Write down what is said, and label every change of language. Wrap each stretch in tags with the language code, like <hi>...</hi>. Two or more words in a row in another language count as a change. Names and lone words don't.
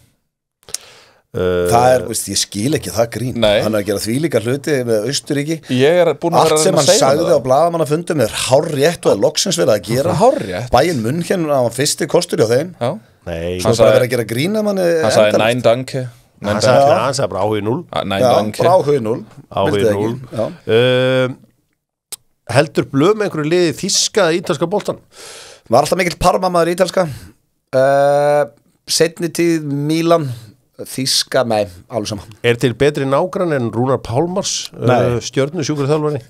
<is>Það er, veist, ég skil ekki það grín. Nei. Hann er að gera þvílíka hluti með Austuríki. Ég er búin að vera allt sem hann sagði á blaðamannafundum er hárrétt og er loksins verið að gera. Hárrétt? Bayern München á fyrsti kostur hjá þeim. Já. Nei. Svo bara verið að gera grín að manni. Hann sagði</is> <de>nein danke.</de> <is>Hann sagði bara áhugi 0.</is> <de>Nein danke.</de> <is>Já, bara áhugi 0. Áhugi 0. Heldur Blöð með einhverju liði þýska ítalska boltan? Var alltaf mikill Parma-maður ítalska. Seinni tíð Milan. Þýska, nei, alveg saman. Er til betri nágrann en Rúnar Pálmars stjörnu sjúkraþjálfari?</is>